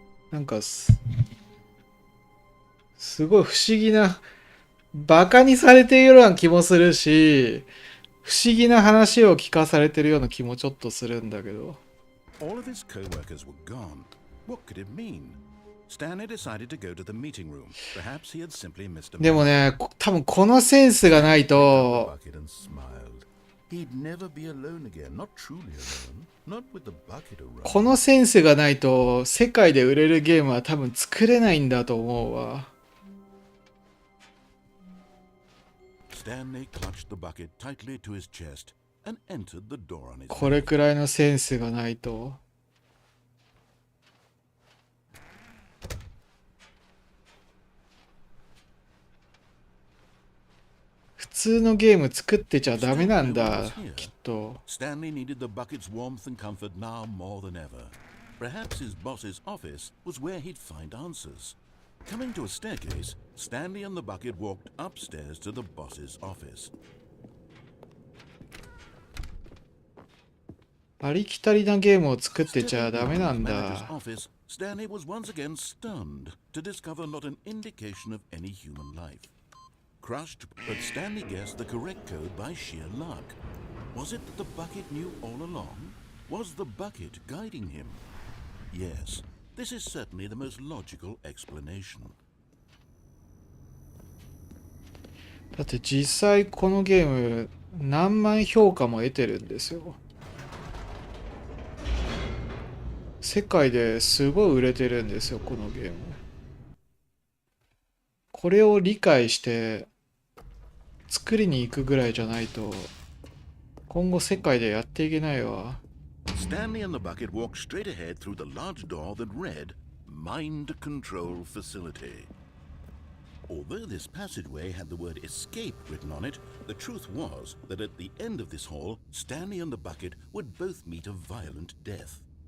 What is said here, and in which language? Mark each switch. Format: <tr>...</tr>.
<ja>なんかすごい不思議な、バカにされているような気もするし、不思議な話を聞かされてるような気もちょっとするんだけど。</ja> <en>All of his co-workers were gone. What could it mean? Stanley decided to go to the meeting room. Perhaps he had simply missed a</en> <ja>でもね、多分このセンスがないと、</ja> <en>bucket and smiled. He'd never be alone again, not truly alone, not with the bucket around.</en> <ja>このセンスがないと世界で売れるゲームは多分作れないんだと思うわ。</ja> <en>Stanley clutched the bucket tightly to his chest and entered the door on his</en> <ja>これくらいのセンスがないと。普通のゲーム作ってちゃダメなんだ、きっと。</ja> <en>Stanley needed the bucket's warmth and comfort now more than ever. Perhaps his boss's office was where he'd find answers. Coming to a staircase, Stanley and the bucket walked upstairs to the boss's office.</en> <ja>ありきたりなゲームを作ってちゃダメなん</ja> <en>Stepping into the</en> <ja>だ。</ja> <en>manager's office, Stanley was once again stunned to discover not an indication of any human life. Crushed, but Stanley guessed the correct code by sheer luck. Was it that the bucket knew all along? Was the bucket guiding him? Yes, this is certainly the most logical explanation.</en> <ja>だって実際このゲーム何万評価も得てるんですよ。世界ですごい売れてるんですよ、このゲーム。これを理解して作りに行くぐらいじゃないと今後世界でやっていけないわ。</ja> <en>Stanley and the bucket walked straight ahead through the large door that read Mind Control Facility. Although this passageway had the word escape written on it, the truth was that at the end of this hall, Stanley and the bucket would both meet a violent death.</en>